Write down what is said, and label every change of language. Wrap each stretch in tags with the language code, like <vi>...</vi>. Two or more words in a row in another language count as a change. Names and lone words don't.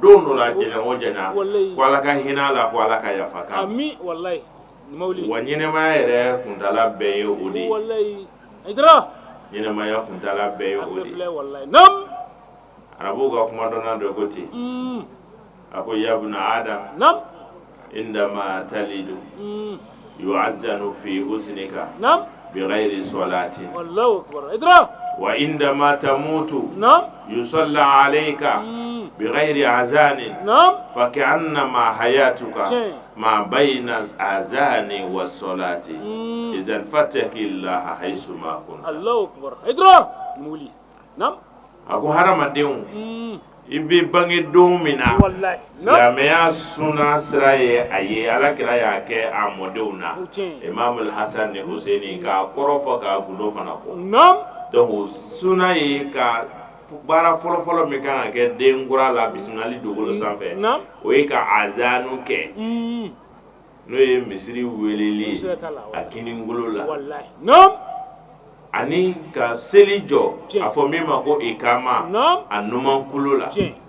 <bm>don dɔ la janya o janya ko ala ka hinɛ a la ko ala ka yafa k'a ma wa ɲɛnɛmaya yɛrɛ kuntala bɛɛ ye o de ye ɲɛnɛmaya kuntala bɛɛ ye o de ye arabu ka kuma dɔnna dɔ ko ten a ko</bm> <ar>يا ابن آدم عندما تولد يؤذن في حسنك بغير صلاة وعندما تموت يصلى عليك بغير أذان فكأنما حياتك ما بين أذان والصلاة إذن فاتق الله حيث ما كنت الله أكبر</ar> <bm>muli a ko hadamadenw i bɛ bange don min na silamɛya suna sira ye a ye alakira y'a kɛ a mɔdenw na Imam Hasan ni Husaini k'a kɔrɔ fɔ k'a gundo fana fɔ donc suna ye ka baara fɔlɔfɔlɔ min kan ka kɛ den kura la bisimilali dugukolo sanfɛ o ye ka azanu kɛ n'o ye misiri weleli a kiningolo la ani ka seli jɔ a fɔ min ma ko ikama a numankulo la</bm>